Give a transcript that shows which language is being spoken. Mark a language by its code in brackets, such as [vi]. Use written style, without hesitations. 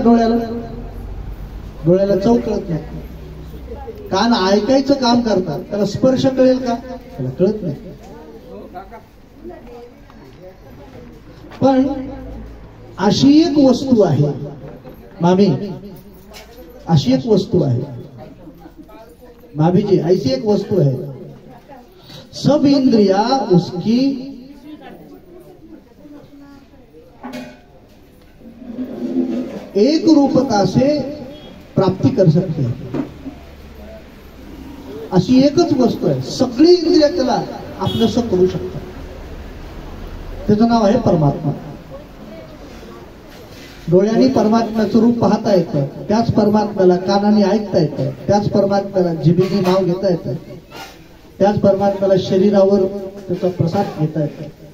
[mr] डोळ्याला चव कळत नाही. कान ऐकायचं काम करतात, त्याला स्पर्श कळेल का? त्याला कळत नाही. पण अशी एक वस्तू आहे मामी, अशी एक वस्तू आहे [hi] भाभी जी, ऐसी एक वस्तु है, सब इंद्रिया उसकी एक रूपता से प्राप्ति कर सकते हैं. [mr] अशी एकच वस्तू आहे, सगळी इंद्रिय त्याला आपलंसं करू शकतात. त्याचं नाव आहे परमात्मा. डोळ्यांनी परमात्म्याचं रूप पाहता येतं, त्याच परमात्म्याला कानाने ऐकता येतं, त्याच परमात्म्याला जिभेने नाव घेता येतं, त्याच परमात्म्याला शरीरावर त्याचा प्रसाद घेता येतो.